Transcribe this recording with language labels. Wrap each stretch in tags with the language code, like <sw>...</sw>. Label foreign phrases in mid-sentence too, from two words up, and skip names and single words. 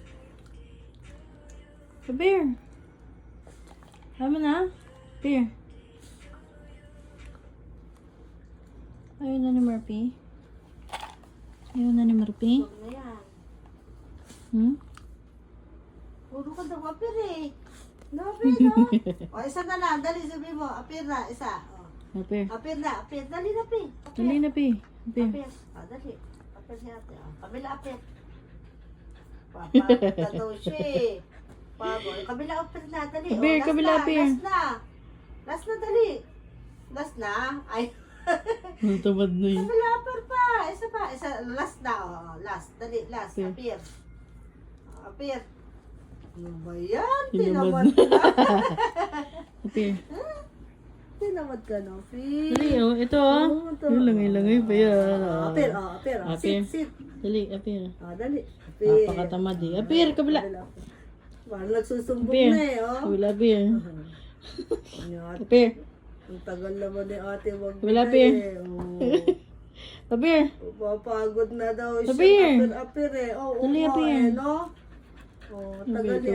<tl>Pear. Tama na. Pear. Ayaw na ni Murphy. Ayaw na ni Murphy. Huwag na yan. Hmm? Puro ka daw apir eh. No, apir no. O, isa na lang. Dali, sabi mo. Apir na, isa. O. Pear. Apir na, apir. Dali na, pi. Apir. Dali na, Pear. Pear. Apir. O, dali. Apir siya ate. O, kabila apir. Papagod daw siya eh. Pagod. Kabila apir na, dali. O, Apir, last kabila na, apir. last na. Last na, dali. Last na. Ay. Natamad na yun. Kabila apir pa. Isa pa. Isa, last na. O, last. Dali, last. Apir. Apir. O, apir. Ano ba yan? Tinamad Tinamad ka na. Pear. Tinamad ka na, Pi. Dali, oh. Ito, oh. Oo, ito. Yung langay-langay pa yan. Apir, apir. Apir.</tl> <en>Sit, sit.</en> <tl>Dali, Pear. Dali. Apir. Napakatamad eh. Pear, kabila. Parang nagsusumbong Pear. na eh, oh. Kabila, Pear. Ano, Pear. ang tagal naman ni ate wag Wala, Pear. Pear. Papagod na daw siya. Apir. Apir eh. Oh, Dali, oo, Apir. eh, no? Oh, tagal ni</tl>